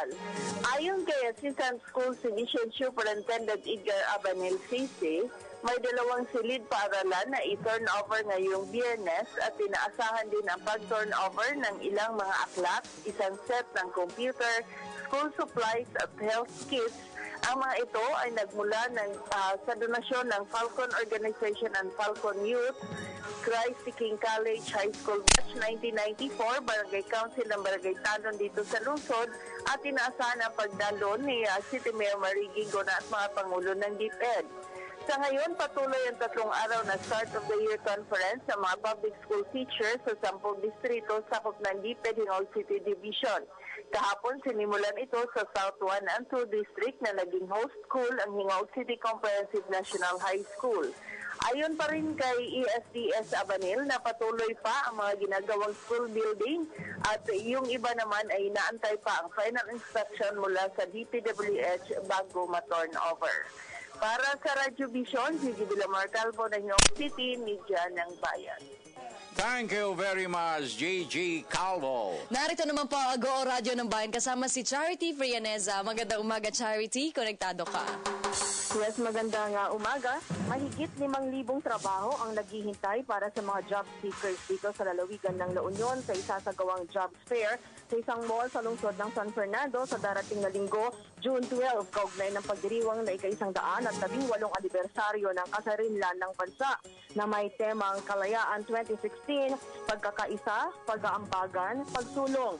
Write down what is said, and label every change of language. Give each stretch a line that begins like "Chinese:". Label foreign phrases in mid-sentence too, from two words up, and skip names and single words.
Filipino: Ayon kay Assistant School Division Superintendent Edgar Abanel Sisi, may 2 silid paaralan na i-turnover ngayong Biyernes at inaasahan din ang pag-turnover ng ilang mga aklat, isang set ng computer,
English: school supplies
Filipino: at
English: health kits.
Filipino: Ang mga ito ay nagmula sa donasyon ng Falcon Organization and Falcon Youth, Christ the King College High School Batch 1994, Barangay Council ng Barangay Talon dito sa Lungsod at inaasahan ang pagdalo ni City Mayor Mariging Gona at mga Pangulo ng DepEd. Sa ngayon, patuloy ang 3 araw na Start of the Year Conference sa mga
English: public school teachers
Filipino: sa 10 distrito sakop ng DepEd Hingog City Division. Kahapon, sinimulan ito sa South 1 and 2 District na naging host school ang Hingog City Comprehensive National High School. Ayon pa rin kay ESDS Abanil na patuloy pa ang mga ginagawang
English: school building
Filipino: at yung iba naman ay inaantay pa ang
English: final inspection
Filipino: mula sa DPWH bago ma-turnover. Para sa Radyo Vision, Gigi Villamar Calvo ng Hingog City, Media ng Bayan.
English: Thank you very much, Gigi Calvo.
Filipino: Narito naman po ang Go Radyo ng Bayan kasama si Charity Frianeza. Magandang umaga, Charity. Konektado ka. Yes, magandang umaga. Mahigit 5,000 trabaho ang naghihintay para sa mga
English: job seekers
Filipino: dito sa lalawigan ng La Union sa isasagawang
English: jobs fair
Filipino: sa isang mall sa lungsod ng San Fernando sa darating na linggo, June 12, kaugnay ng pagdiriwang na ika-118 anibersaryo ng kasarinlan ng bansa na may temang Kalayaan 2016, Pagkakaisa, Pag-aambagan, Pagsulong.